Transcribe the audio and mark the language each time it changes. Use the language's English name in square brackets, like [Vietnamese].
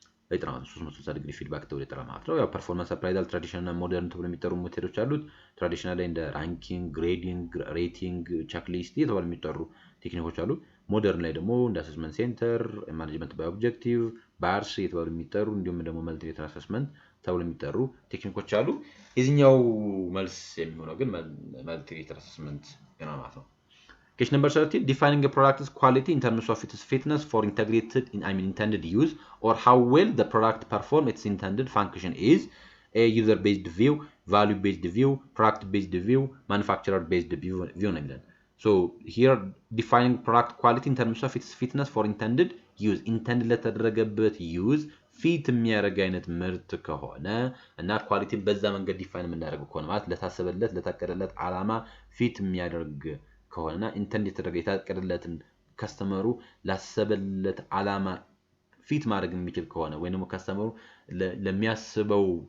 [Amharic] ይጥራል 360 ዲግሪ ፊድባክ ተብሎ ይጥራል ማለት ነው። ያው ፐርፎርማንስ አፕራይዛል ትራዲሽናል እና ሞደርን ተብሎ የሚጠሩ ሜቶዶች አሉት። ትራዲሽናል ላይ እንደ ራንኪንግ፣ ግሬዲንግ፣ ሬቲንግ፣ ቼክሊስት የተባሉ የሚጠሩ ቴክኒኮች አሉ። ሞደርን ላይ ደግሞ እንደ አሰስመንት ሴንተር፣ ማኔጅመንት ባይ ኦብጀክቲቭ፣ ባርስ የተባሉ የሚጠሩ እንዲሁም ደግሞ መልቲሜትር አሰስመንት ተብሎ የሚጠሩ ቴክኒኮች አሉ። የዚህኛው መልስ የሚሆነው ግን መልቲሜትር አሰስመንት ነው ማለት ነው። [English] Question number 13, defining a product's quality in terms of its fitness for intended use, or how well the product perform its intended function is a user-based view, value-based view, product-based view, manufacturer-based view. So here, defining product quality in terms of its fitness for intended use. [Amharic] Intended ለተደረገበት use ፊት የሚያደርግ አይነት ምርት ከሆነ እና ኳሊቲ በዛ መንገድ ዲፋይን የምናደርገው ከሆነ ማለት ለታሰበለት ለታቀደለት ዓላማ ፊት የሚያደርግ ከሆነና ኢንተንድ የተደረገ የታቀደለትን ከስተመሩ ላሰበለት ዓላማ ፊት ማድረግ የሚችል ከሆነ ወይ ደግሞ ከስተመሩ ለሚያስበው